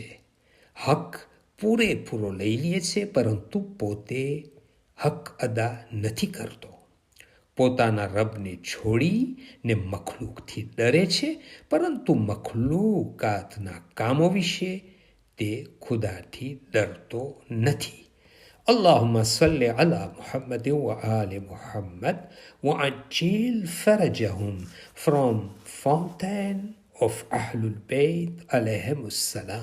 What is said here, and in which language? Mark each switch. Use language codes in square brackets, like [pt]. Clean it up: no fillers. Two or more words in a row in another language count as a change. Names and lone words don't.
[gu] હક પૂરેપૂરો લઈ લે છે, પરંતુ પોતે હક અદા નથી કરતો. પોતાના રબને છોડીને મખલૂકથી ડરે છે, પરંતુ મખલૂકાતના કામો વિશે તે ખુદાથી ડરતો નથી. [ar] اللهم صل على محمد وآل محمد وعجل فرجهم from Fountain of Ahlul Bayt عليهم السلام.